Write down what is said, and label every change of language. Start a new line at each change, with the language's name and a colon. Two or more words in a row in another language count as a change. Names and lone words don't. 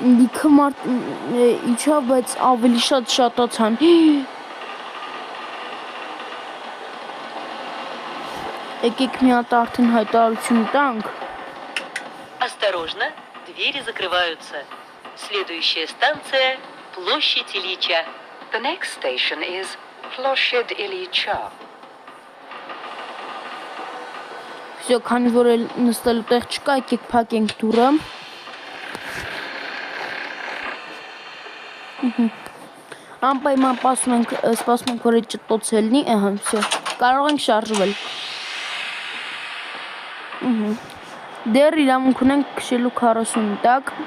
Armenian: լիքը մարդ իջավ, բայց ավելի շատ շատացան։ Եկեք մի հատ արդեն հայտարարություն տանք։
Russian: Осторожно, двери закрываются. Следующая станция – площадь Ильича.
English: The next station is Ploshchad Ilyich.
Armenian: Всё, քանի որ էլ նստելու տեղ չկա, եկեք փակենք դուռը։ Անպայման սպասում ենք, որ ճտոց ելնի, ահա, всё, կարող ենք շարժվել։ Դեռ իրավունք ունենք քշելու 40 տակ։